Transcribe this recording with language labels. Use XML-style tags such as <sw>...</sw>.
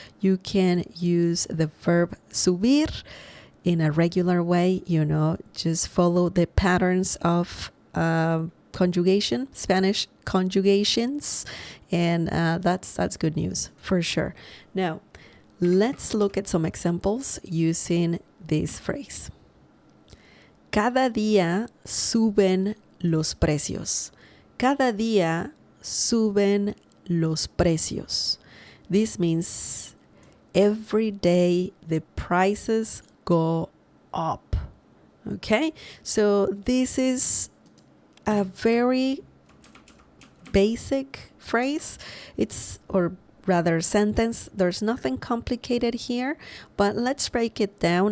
<en>You can use the verb subir in a regular way, just follow the patterns of conjugation, Spanish conjugations, and that's good news for sure. Now, let's look at some examples using this phrase.</en> <es>Cada día suben los precios. Cada día suben los precios.</es> <en>This means every day the prices go up. Okay? So this is a very basic phrase. Or rather sentence. There's nothing complicated here, but let's break it down.</en>